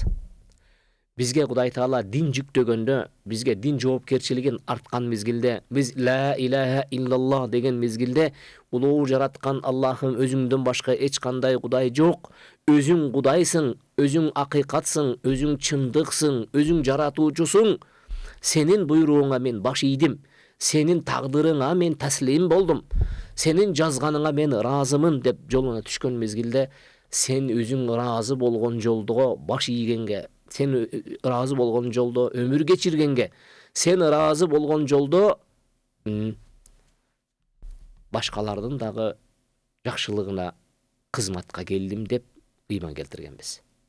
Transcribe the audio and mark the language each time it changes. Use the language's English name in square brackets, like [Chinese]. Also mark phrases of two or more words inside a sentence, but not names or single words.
[Kyrgyz] Бизге Кудай Таала дин жүктөгөндө, бизге дин жоопкерчилигин арткан мезгилде, биз [Arabic] لا إله إلا الله [Kyrgyz] деген мезгилде улуу жараткан Аллахым өзүңдөн башка эч кандай Кудай жок, өзүң Кудайсың, өзүң акыйкатсың, өзүң чындыксың, өзүң жаратуучусуң. Сенин буйругуңа мен баш ийдим, сенин тагдырыңа мен таслим болдум, сенин жазганыңа мен ыраазымын деп жолуна түшкөн мезгилде, сен өзүң ыраазы болгон жолдо баш ийгенге, сен ыраазы болгон жолдо өмүр кечиргенге, сен ыраазы болгон жолдо башкалардын дагы жакшылыгына кызматка келдим деп ыйман келтиргенбиз.